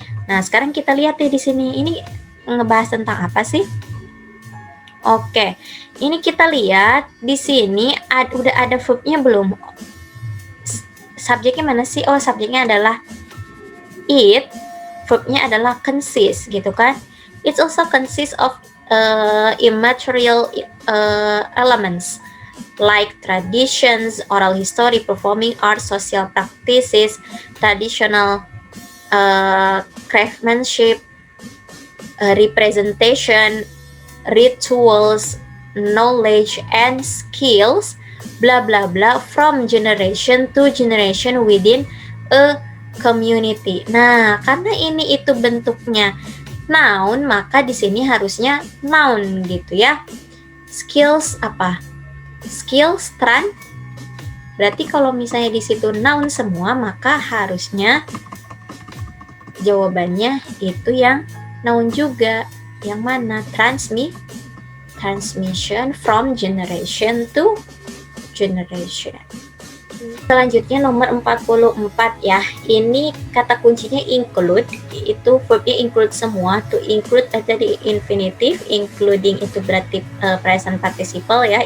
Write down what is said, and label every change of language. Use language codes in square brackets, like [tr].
[id] Nah, sekarang kita lihat di sini. Ini ngebahas tentang apa sih? Oke. Ini kita lihat di sini udah ada verbnya belum? Subjeknya mana sih? Oh, subjeknya adalah it. Verbnya adalah consist gitu kan? [en] It also consists of immaterial elements like traditions, oral history, performing arts, social practices, traditional craftsmanship, representation, rituals, knowledge, and skills, blah blah blah, from generation to generation within a community. [id] Nah, karena ini itu bentuknya noun, maka di sini harusnya noun gitu ya. Skills apa? Skills berarti kalau misalnya di situ noun semua, maka harusnya jawabannya itu yang noun juga. Yang mana? [en] Transmission from generation to generation. [id] Selanjutnya nomor 44 ya. Ini kata kuncinya include. Itu verbnya include semua. To include tadi infinitive, including itu berarti present participle ya.